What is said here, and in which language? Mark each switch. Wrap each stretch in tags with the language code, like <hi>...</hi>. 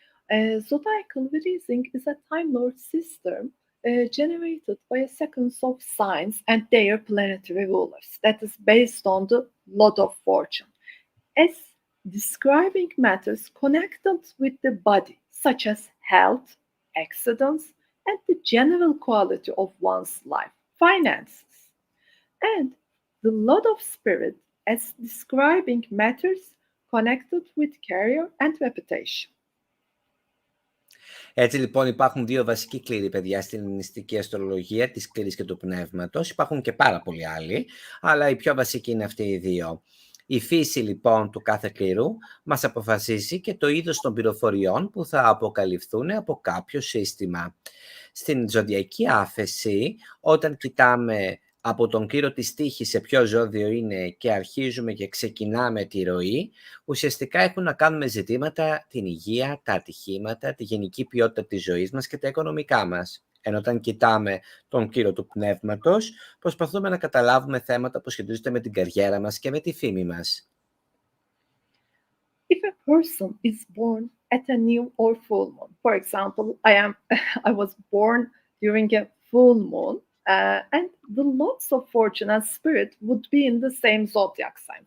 <en>Zodiacal releasing is a Time Lord system generated by a sequence of signs and their planetary rulers that is based on the lot of fortune, as describing matters connected with the body, such as health, accidents, and the general quality of one's life, finances. And the lot of spirit as describing matters connected with career and reputation.</en> <el>Έτσι λοιπόν υπάρχουν δύο βασικοί κλήροι, παιδιά, στην ελληνιστική αστρολογία, της κλήρης και του πνεύματος. Υπάρχουν και πάρα πολλοί άλλοι, αλλά οι πιο βασικοί είναι αυτοί οι δύο. Η φύση λοιπόν του κάθε κλήρου μας αποφασίζει και το είδος των πληροφοριών που θα αποκαλυφθούν από κάποιο σύστημα. Στην ζωδιακή άφεση, όταν κοιτάμε από τον κλήρο της τύχης σε ποιο ζώδιο είναι και αρχίζουμε και ξεκινάμε τη ροή, ουσιαστικά έχουν να κάνουν με ζητήματα την υγεία, τα ατυχήματα, τη γενική ποιότητα της ζωής μας και τα οικονομικά μας. Ενώ όταν κοιτάμε τον κλήρο του πνεύματος, προσπαθούμε να καταλάβουμε θέματα που σχετίζονται με την καριέρα μας και με τη φήμη μας.</el> <en>If a person is born at a new or full moon, for example, I was born during a full moon, and the lots of fortune and spirit would be in the same zodiac sign.</en>